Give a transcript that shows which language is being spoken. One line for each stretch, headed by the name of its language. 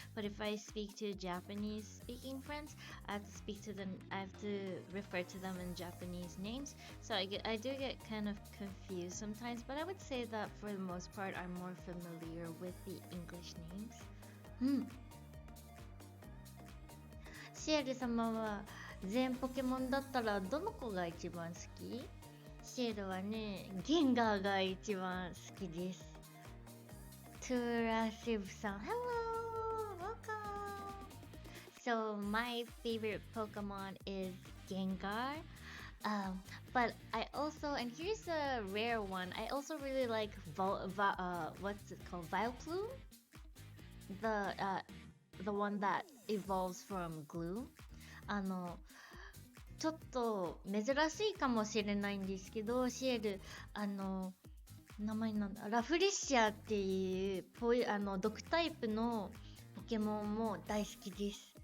English: But if I speak to Japanese speaking friends, I have to refer to them in Japanese names. So I do get kind of confused sometimes, but I would say that for the most part, I'm more familiar with the English names.
Japanese: うん。シエル様は全ポケモンだったらどの子が一番好き？シエルはね、ゲンガーが一番好きです。
English: トゥラシブさん、Hello! Welcome! So my favorite Pokemon is Gengar. But I also, and here's a rare one, I also really like what's it called? Vileplume? The one that evolves from glue.
Japanese: ちょっと珍しいかもしれないんですけど、シエル、名前なんだ、ラフレッシャーっていう毒タイプのポケモンも大好きです。